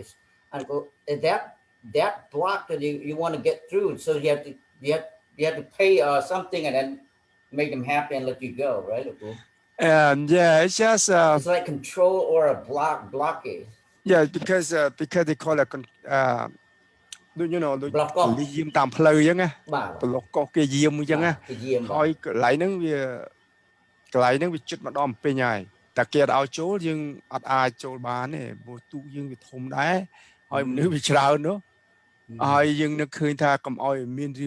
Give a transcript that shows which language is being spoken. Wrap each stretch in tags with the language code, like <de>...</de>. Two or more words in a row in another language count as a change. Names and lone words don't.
<en>I go, that block that you want to get through, so you have to pay something and then make them happy and let you go, right? Yeah, it's just it's like control or a blockade. Yeah, because they call it block off.</en> <km>យាមតាមផ្លូវអញ្ចឹងណា ប្លុកកោគេយាមអញ្ចឹងណា ហើយកន្លែងហ្នឹងវាជិតមកដល់ពេញហើយតែគេអត់ឲ្យចូលយើងអត់អាចចូលបានទេព្រោះទូកយើងវាធំដែរហើយមនុស្សវាច្រើននោះហើយយើងនឹកឃើញថាកុំឲ្យមានរឿង</km>